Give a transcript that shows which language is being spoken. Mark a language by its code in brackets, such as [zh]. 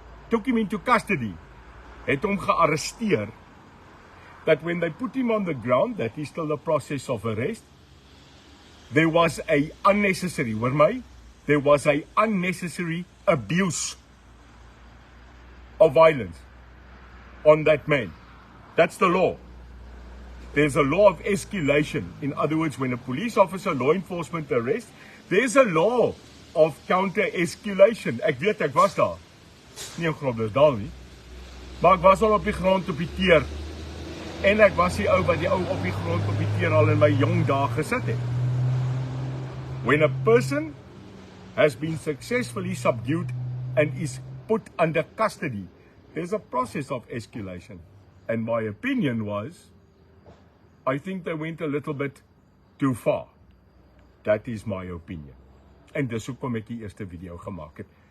[en] took him into custody, [af] het hom gearresteer, [en] that when they put him on the ground, that is still the process of arrest, there was a unnecessary, [af] hoor my, [en] there was a unnecessary abuse of violence on that man. That's the law. There's a law of escalation. In other words, when a police officer, law enforcement arrest, there's a law of counter-escalation. [af] Ek weet, ek was daar. Nie in Groblersdal nie. Maar ek was al op die grond op die teer. En ek was die ou wat die ou op die grond op die teer al in my jong dae gesit het. [en] When a person has been successfully subdued and is put under custody, there's a process of escalation. And my opinion was, I think they went a little bit too far. That is my opinion. [af] En dis hoekom ek die eerste video gemaak het.